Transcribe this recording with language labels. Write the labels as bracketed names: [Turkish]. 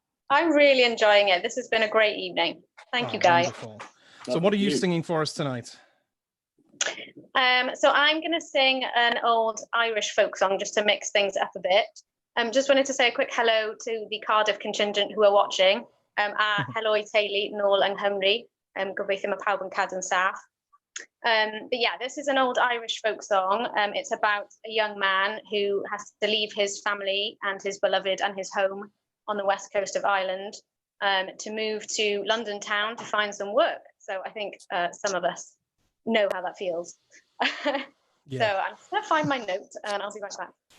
[English] I'm really enjoying it. This has been a great evening. Thank you, guys. Wonderful. So what are you singing for us tonight? So I'm going to sing an old Irish folk song just to mix things up a bit. Just wanted to say a quick hello to the Cardiff contingent who are watching. [Welsh] Hello, teulu, nôl yng Nghymru. Gobeithio mae pawb yn cadw'n saff. [English] But yeah, this is an old Irish folk song. It's about a young man who has to leave his family and his beloved and his home on the west coast of Ireland to move to London town to find some work. So I think some of us know how that feels. So I'm just going to find my note and I'll be right back.